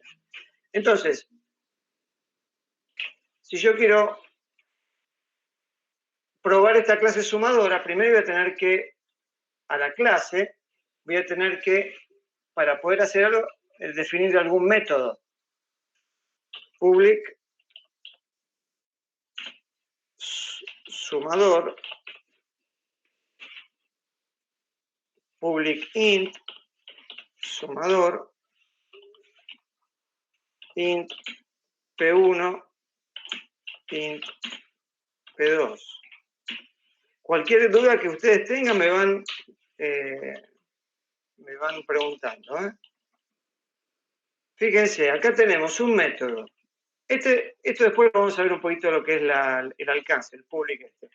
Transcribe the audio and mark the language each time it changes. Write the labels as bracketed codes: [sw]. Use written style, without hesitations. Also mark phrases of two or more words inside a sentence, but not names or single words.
[es] Entonces, si yo quiero probar esta clase sumadora, primero voy a tener que, a la clase, voy a tener que, para poder hacer algo, definir algún método. Public sumador, [en] public int, [es] sumador, int P1, int P2. Cualquier duda que ustedes tengan me van preguntando. Fíjense, acá tenemos un método. Esto después vamos a ver un poquito lo que es el alcance, el public este.